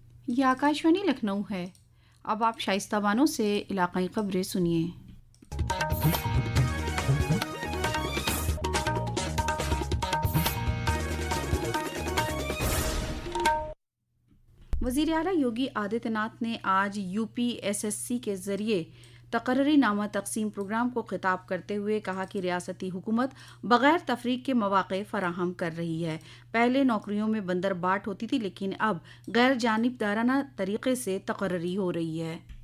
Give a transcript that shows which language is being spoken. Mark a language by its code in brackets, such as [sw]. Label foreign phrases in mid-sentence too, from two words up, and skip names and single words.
[ur] یہ آکاشوانی لکھنؤ ہے۔ اب آپ شائستہ بانو سے علاقائی خبریں سنیے۔ وزیر اعلیٰ یوگی آدتیہ ناتھ نے آج UPSSC کے ذریعے تقرری نامہ تقسیم پروگرام کو خطاب کرتے ہوئے کہا کہ ریاستی حکومت بغیر تفریق کے مواقع فراہم کر رہی ہے۔ پہلے نوکریوں میں بندر بانٹ ہوتی تھی، لیکن اب غیر جانبدارانہ طریقے سے تقرری ہو رہی ہے۔